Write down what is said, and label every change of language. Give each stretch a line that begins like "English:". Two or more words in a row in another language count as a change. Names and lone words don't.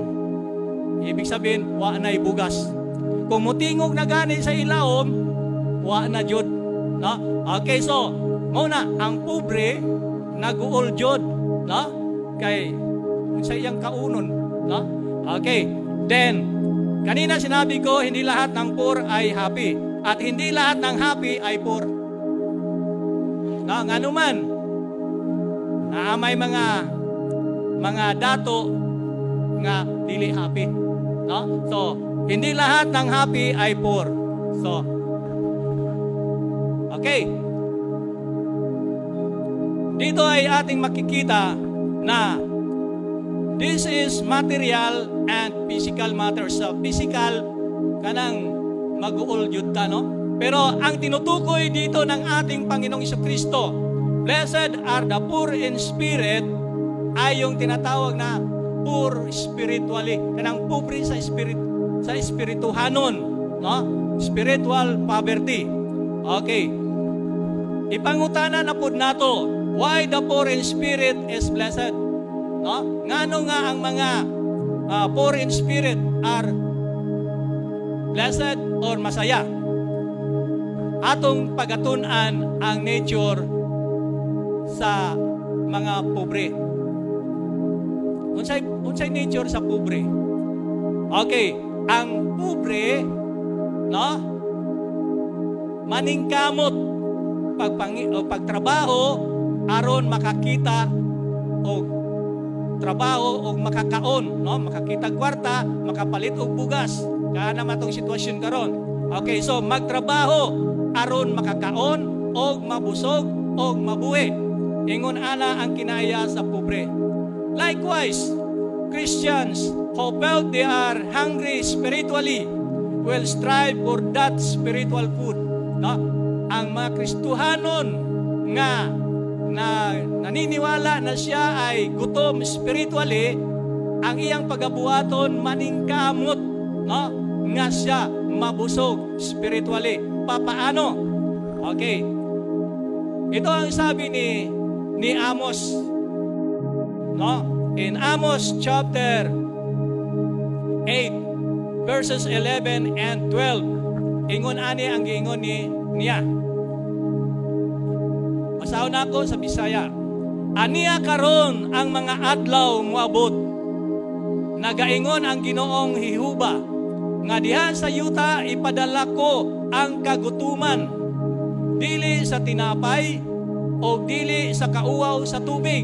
Cebuano: Ibig sabihin, wa na'y bugas. Kung mutingog na gani sa ilawom, wa na jud, no? Okay, so muna ang pobre nag-uol jud, no? Kay sa iyang kaunon, no? Okay.
Filipino: Then kanina sinabi ko, hindi lahat ng poor ay happy at hindi lahat ng happy ay poor.
Cebuano: No, ngano man na may mga dato nga dili happy, no?
Filipino: So hindi lahat ng happy ay poor. So, okay. Dito ay ating makikita na
English: this is material and physical matters. So, physical,
Cebuano: kanang mag-uol jud ta, no?
Filipino: Pero ang tinutukoy dito ng ating Panginoong Jesucristo,
English: blessed are the poor in spirit,
Filipino: ay yung tinatawag na
English: poor spiritually.
Cebuano: Kanang pobre sa spirit, sa espirituhanon, no?
English: Spiritual poverty. Okay.
Cebuano: Ipangutana na pud nato,
English: why the poor in spirit is blessed? No?
Cebuano: Ngano nga ang mga
English: poor in spirit are blessed or masaya?
Cebuano: Atong pagatun-an ang nature sa mga pobre. Unsay nature sa pobre? Okay, ang pobre, no, maningkamot pagtrabaho aron makakita og trabaho o makakaon, no, makakita kwarta, makapalit og bugas. Kana matong sitwasyon karon. Okay, so magtrabaho aron makakaon og mabusog og mabuhi. Ingon ana ang kinaya sa pobre.
English: Likewise, Christians who felt they are hungry spiritually will strive for that spiritual food.
Cebuano: No? Ang mga Kristohanon nga
Filipino: naniniwala na siya ay gutom
Cebuano: spiritually, ang iyang pagabuhaton maningkamot, no? Nga siya mabusog spiritually.
Filipino: Papaano? Okay. Ito ang sabi ni Amos, no?
English: In Amos chapter 8 verses 11 and 12,
Cebuano: ingon ani ang giingon niya. Basahon ako sa Bisaya. Aniya karon ang mga adlaw moabot. Nagaingon ang Ginoong Jehovah nga diha sa yuta ipadala ko ang kagutuman, dili sa tinapay o dili sa kauaw sa tubig.